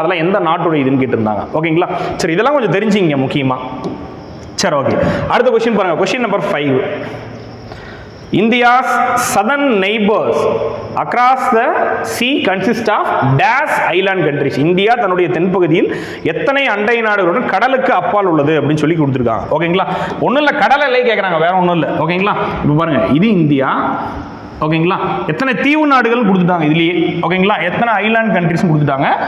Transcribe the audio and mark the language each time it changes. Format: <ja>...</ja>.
<ta>அதெல்லாம் எந்த நாட்டோட இதுன்னு கேட்டிருந்தாங்க, ஓகேங்களா. சரி, இதெல்லாம் கொஞ்சம் தெரிஞ்சுங்க முக்கியமாக. சரி, ஓகே, அடுத்த கொஸ்டின் பாருங்க. Question number 5.</ta> <en>India's southern neighbors across the sea consist of dash island countries.</en> <ta>India தன்னுடைய தென்பகுதியில் எத்தனை அண்டை நாடுகளுடன் கடலுக்கு அப்பால் உள்ளது அப்படின்னு சொல்லி கொடுத்துருக்காங்க, ஓகேங்களா. ஒன்றும் இல்லை, கடல் எல்லை கேட்குறாங்க, வேற ஒன்றும் இல்லை, ஓகேங்களா. இப்போ பாருங்க, இது இந்தியா, ஓகேங்களா. எத்தனை தீவு நாடுகள் கொடுத்துட்டாங்க இதுலயே, ஓகேங்களா. எத்தனை ஐலாண்ட் கண்ட்ரிஸ் கொடுத்துட்டாங்க.</ta>